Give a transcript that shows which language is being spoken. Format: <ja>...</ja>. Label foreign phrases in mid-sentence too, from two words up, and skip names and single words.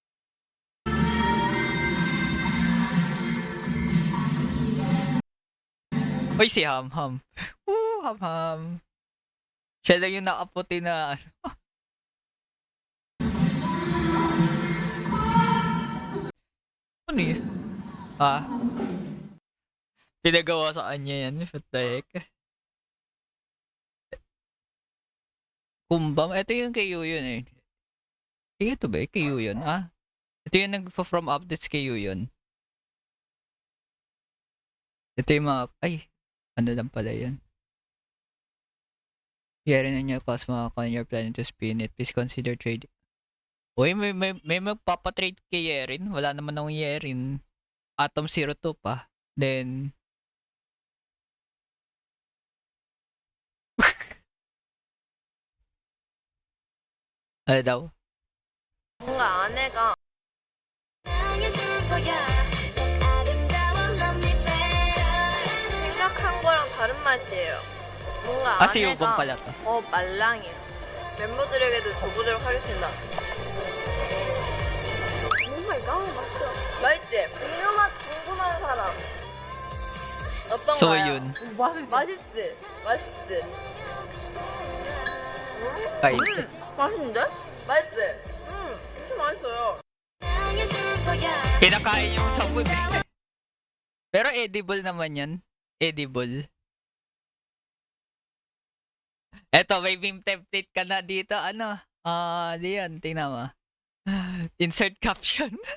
<tl>Uy, si Ham-Ham. Woo, Ham-Ham. Siya lang yung nakaputi na ano yun? Pinagawa sa kanya yan.</tl> <en>What the heck?</en> <tl>Kumbam. Ito yung kay Yuyun eh. Ito ba? Kay Yuyun. Ito yung nag-</tl> <en>from updates</en> <tl>kay Yuyun. Ito yung mga... Ay, ano lang pala yan.</tl> <en>Yerin on your Cosmo account, you're planning to spin it. Please consider trading.</en> <tl>Uy, may magpapatrade kay Yerin. Wala naman akong Yerin. Atom 02 pa. Then... ano daw?</tl> <ko>뭔가 아내가 생각한 거랑 다른 맛이에요. 뭔가</ko> <tl>Si Yubam</tl> <ko>아내가</ko> <tl>pala to.</tl> <ko>말랑해요. 멤버들에게도 줘보도록 하겠습니다. 오마이갓 맛있어. 맛있지? 이거 맛 궁금한 사람 어떤가요? Soyun. 맛있지? 맛있지?</ko> <tl>Ay.</tl> <ko>맛있는데? 맛있지? 진짜 맛있어요.</ko> <tl>Pinakain yung sabon eh. Pero edible naman yan. Edible. Eto, may</tl> <en>meme template</en> <tl>ka na dito. Diyan, tingnan mo.</tl> <en>Insert caption.</en>